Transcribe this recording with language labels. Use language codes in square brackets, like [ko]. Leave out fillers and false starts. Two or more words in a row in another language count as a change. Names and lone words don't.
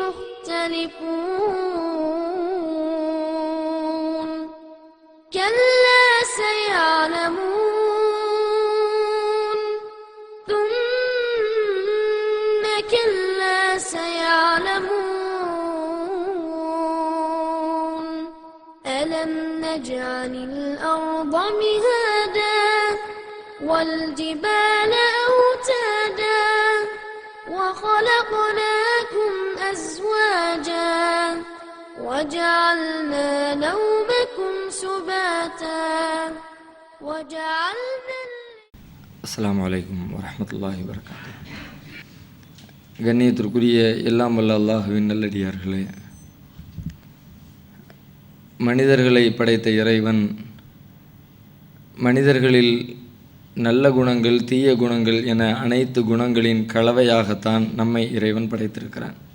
[ar] مختلفون كلا سيعلمون ثم كلا سيعلمون ألم نجعل الأرض مهادا والجبال أوتادا وخلقناكم أزواجا وجعلنا نومكم سباتا وجعلنا السلام عليكم ورحمة الله وبركاته. [ta] கண்ணியத்திற்குரிய எல்லாம் வல்ல அல்லாஹுவின் நல்லடியார்களே, மனிதர்களை படைத்த இறைவன் மனிதர்களில் நல்ல குணங்கள் தீய குணங்கள் என அனைத்து குணங்களின் கலவையாகத்தான் நம்மை இறைவன் படைத்திருக்கிறான்.